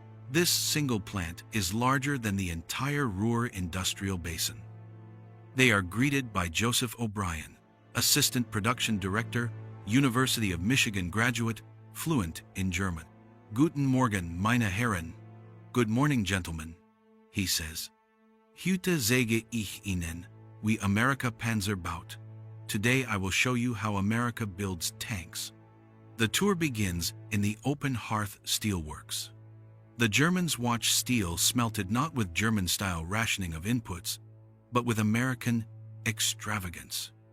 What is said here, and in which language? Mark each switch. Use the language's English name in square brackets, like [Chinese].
[English] This single plant is larger than the entire Ruhr industrial basin. They are greeted by Joseph O'Brien, Assistant Production Director, University of Michigan graduate, fluent in German. [German] "Guten Morgen, meine Herren." [English] "Good morning, gentlemen," he says. [German] "Heute zeige ich Ihnen, wie Amerika Panzer baut." [English] Today I will show you how America builds tanks. The tour begins in the Open Hearth Steelworks. The Germans watch steel smelted not with German-style rationing of inputs, but with American extravagance.